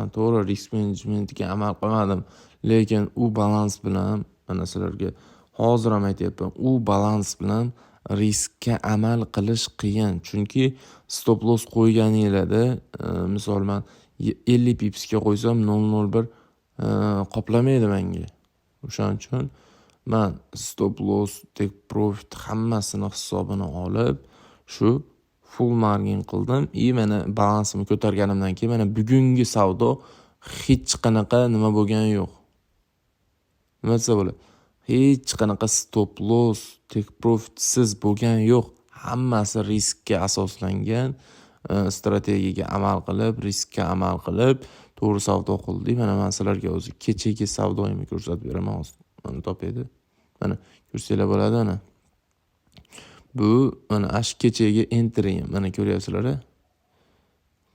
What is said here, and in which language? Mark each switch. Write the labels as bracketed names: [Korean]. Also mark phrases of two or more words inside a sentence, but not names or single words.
[Uzbek] To'g'ri, risk menejmentiga amal qilmadim, lekin u balans bilan, mana sizlarga hozir ham aytyapman, u balans bilan riskka amal qilish qiyin. Chunki [English] stop loss [Uzbek] qo'yganinglarda, misol men 50 pipsga qo'ysam 0.01 qoplamaydi menga. O'shaning uchun men [English] stop loss, take profit [Uzbek] hammasini hisobini olib, shu [English] full margin [Uzbek] qildim. Mana balansimni ko'targanimdan keyin mana bugungi savdo hech qanaqa nima bo'lgani yo'q. Nima desa bo'ladi? Hech qanaqa [English] stop loss, take profit [Uzbek] siz bo'lgani yo'q. Hammasi riskka asoslangan strategiyaga amal qilib, riskka amal qilib, to'g'ri savdo qildik. Mana men sizlarga o'zi kechagi savdoyimni ko'rsatib beraman hozir. Mana topadi. Mana ko'rsanglar bo'ladi ana. Bu mana ash kechagi Ethereum, mana ko'ryapsizlar.